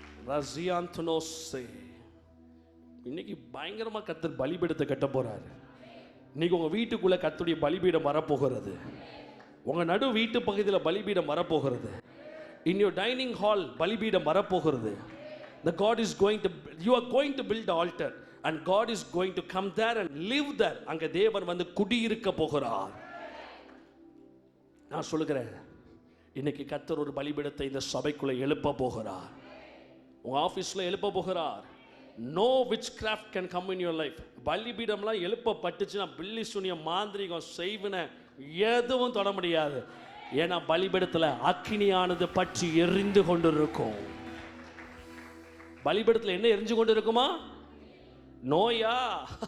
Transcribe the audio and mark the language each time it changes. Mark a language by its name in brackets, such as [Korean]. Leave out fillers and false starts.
[Tamil] ரசியாந்தனோசே. இன்னைக்கு பயங்கரமா கர்த்தர் பலிபீடத்தை கட்ட போறாரு. இன்னைக்கு உங்க வீட்டுக்குள்ள கர்த்தருடைய பலிபீடம் வரப்போகிறது. உங்க நடு வீட்டு பகுதியில் பலிபீடம் வரப்போகிறது. [English] in your dining hall [Tamil] பலிபீடம் வரப்போகிறது. [English] The God is going to, you are going to build an altar and God is going to come there and live there. [Tamil] அங்க தேவன் வந்து குடியிருக்க போகிறார். நான் சொல்லுகிறேன், இன்னைக்கு கர்த்தர் ஒரு பலிபீடத்தை இந்த சபைக்குள்ள எழுப்ப போகிறார். உங்க ஆபீஸ்ல எழுப்ப போகிறார். [English] No witchcraft can come in your life. [Tamil] பலிபீடம்லாம் எழுப்பப்பட்டுச்சுன்னா பில்லி சூனியம் மாந்திரிகம் செய்வன எதுவும் தொட முடியாது. ஏன்னா பலிபீடத்தில் அக்கினியானது பற்றி எரிந்து கொண்டிருக்கும். பலிபீடத்தில் என்ன எரிஞ்சு கொண்டு இருக்குமா? நோயா?